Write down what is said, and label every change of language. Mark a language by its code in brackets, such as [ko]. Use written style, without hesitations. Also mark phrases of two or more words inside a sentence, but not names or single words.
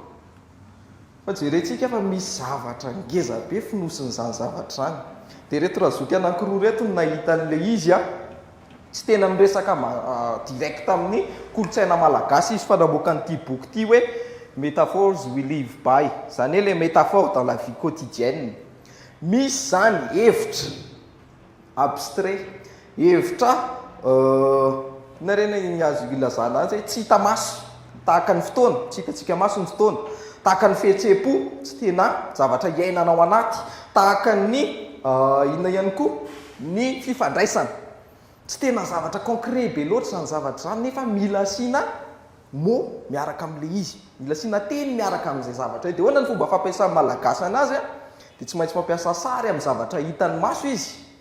[mg] fa jerentsika fa misy zavatra ngeza be finosin'izany zavatra zany dia reto razoky anankiroa reto no nahita an'ilay izy tsy tena miresaka direct amin'ny kolotsaina malagasy izy fa namoaka n'ity boky ity hoe métaphores we live by zany hoe [fr] le métaphore dans la vie quotidienne [mg] misy zany hevitra abstrait hevitra narena ny azo ilazana azy hoe tsy hita maso tahaka ny fotoana tsy hitatsika maso ny fotoana tahaka ny fihetsem-po tsy tena zavatra iainanao anaty tahaka ny inona ihany koa ny fifandraisana tsy tena zavatra concret be loatra zany zavatra zany nefa mila asiana mo miaraka amin'le izy mila asiana teny miaraka amin'izay zavatra dia hoana ny fomba fampiasan'ny malagasy anazy dia tsy maintsy mampiasa sary amin'ny zavatra hitany maso izy